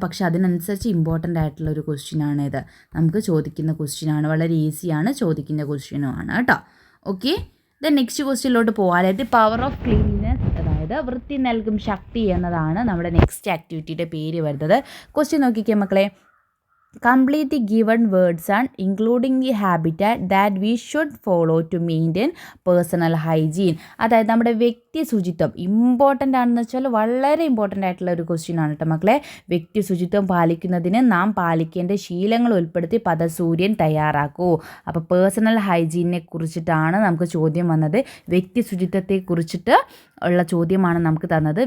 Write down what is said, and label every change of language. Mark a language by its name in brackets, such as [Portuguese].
[Malayalam] പക്ഷേ അതിനനുസരിച്ച് ഇമ്പോർട്ടൻ്റ് ആയിട്ടുള്ളൊരു ക്വസ്റ്റ്യനാണ് ഇത്. നമുക്ക് ചോദിക്കുന്ന ക്വസ്റ്റ്യനാണ്, വളരെ ഈസിയാണ്, ചോദിക്കുന്ന ക്വസ്റ്റ്യനുമാണ് കേട്ടോ. ഓക്കെ, ദെൻ നെക്സ്റ്റ് ക്വസ്റ്റ്യനിലോട്ട് പോകാനായിട്ട് പവർ ഓഫ് ക്ലീൻനെസ്, അതായത് വൃത്തി നൽകും ശക്തി എന്നതാണ് നമ്മുടെ നെക്സ്റ്റ് ആക്ടിവിറ്റിയുടെ പേര് വരുന്നത്. ക്വസ്റ്റ്യൻ നോക്കിക്കേ മക്കളെ. [English] Complete the given words and including the habitat that we should follow to maintain personal hygiene. [Malayalam] അതായത് നമ്മുടെ വ്യക്തി ശുചിത്വം ഇമ്പോർട്ടൻ്റ് ആണെന്ന് വെച്ചാൽ വളരെ ഇമ്പോർട്ടൻ്റ് ആയിട്ടുള്ള ഒരു ക്വസ്റ്റ്യൻ ആണ് കേട്ടോ മക്കളെ. വ്യക്തി ശുചിത്വം പാലിക്കുന്നതിന് നാം പാലിക്കേണ്ട ശീലങ്ങൾ ഉൾപ്പെടുത്തി പദസൂര്യൻ തയ്യാറാക്കൂ. അപ്പോൾ പേഴ്സണൽ ഹൈജീനെ കുറിച്ചിട്ടാണ് നമുക്ക് ചോദ്യം വന്നത്. വ്യക്തി ശുചിത്വത്തെ കുറിച്ചിട്ട് ഉള്ള ചോദ്യമാണ് നമുക്ക് തന്നത്.